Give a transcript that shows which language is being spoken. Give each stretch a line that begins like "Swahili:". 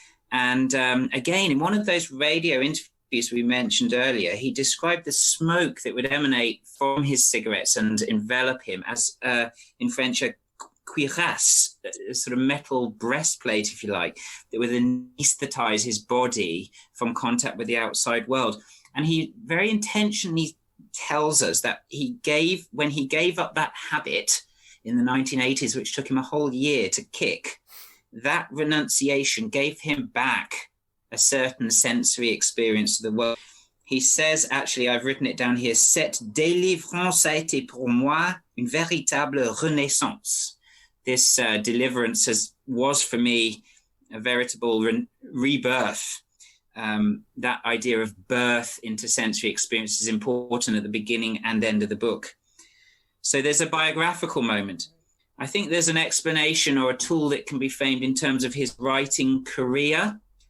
English: And again, in one of those radio interviews we mentioned earlier, he described the smoke that would emanate from his cigarettes and envelop him as, in French, a cuirasse, a sort of metal breastplate, if you like, that would anesthetize his body from contact with the outside world. And he very intentionally tells us that when he gave up that habit in the 1980s, which took him a whole year to kick, that renunciation gave him back a certain sensory experience of the world. He says, actually, I've written it down here,
French: cette délivrance a été pour moi une véritable renaissance.
English: This deliverance was for me a veritable rebirth. That idea of birth into sensory experience is important at the beginning and end of the book. So there's a biographical moment. I think there's an explanation or a tool that can be framed in terms of his writing career.